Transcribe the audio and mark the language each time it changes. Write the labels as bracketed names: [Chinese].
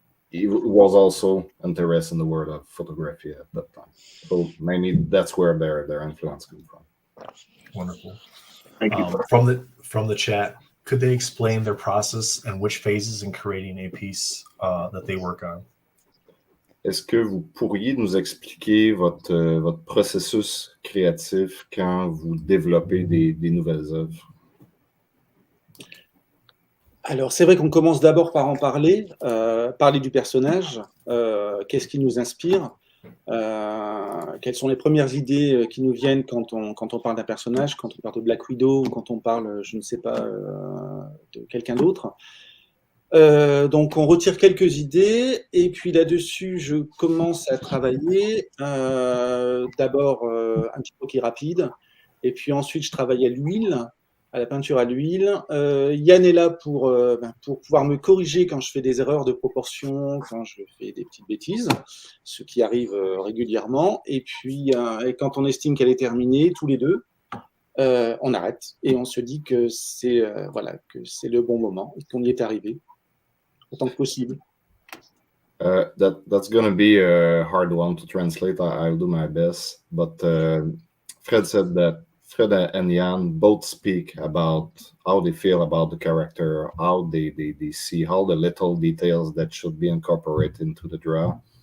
[English] He was also interested in the world of photography at that time. So maybe that's where their influence comes from. Wonderful. Thank you. From the chat, could they explain their process and which phases in creating a piece that they work on? [French] Est-ce que vous pourriez nous expliquer votre processus créatif quand vous développez des nouvelles œuvres? Alors, c'est vrai qu'on commence d'abord par en parler, parler du personnage, qu'est-ce qui nous inspire, quelles sont les premières idées qui nous viennent quand on parle d'un personnage, quand on parle de Black Widow ou quand on parle, je ne sais pas, de quelqu'un d'autre. Donc, on retire quelques idées et puis là-dessus, je commence à travailler. D'abord, un petit croquis rapide et puis ensuite, je travaille à l'huile, à la peinture à l'huile. Yann est là pour pouvoir me corriger quand je fais des erreurs de proportion, quand je fais des petites bêtises, ce qui arrive régulièrement. Et puis, et quand on estime qu'elle est terminée, tous les deux, on arrête et on se dit que c'est que c'est le bon moment et qu'on y est arrivé autant que possible. [English] That's going to be a hard one to translate. I'll do my best. But Fred said that Fred and Jan both speak about how they feel about the character, how they see all the little details that should be incorporated into the draw.